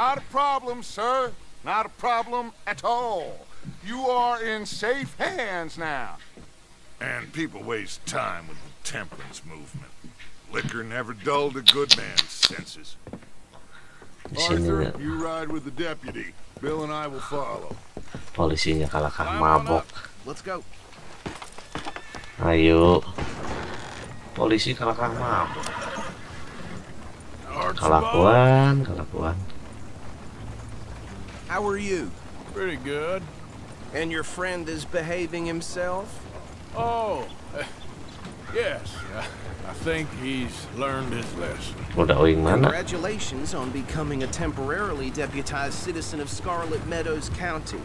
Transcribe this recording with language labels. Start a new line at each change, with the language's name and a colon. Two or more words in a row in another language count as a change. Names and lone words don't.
English: Not a problem, sir. Not a problem at all. You are in safe hands now. And people waste time with the temperance movement. Liquor never dulled a good man's senses. Arthur, you ride with the deputy. Bill and I will follow.
Indonesian: Polisinya kalahkan mabok.
English: Let's go.
Indonesian: Ayo. Polisi kalahkan mabok. Kelakuan.
English: How are you? Pretty good. And your friend is behaving himself? Oh, yes. I think he's learned his lesson. Congratulations on becoming a temporarily deputized citizen of Scarlet Meadows County.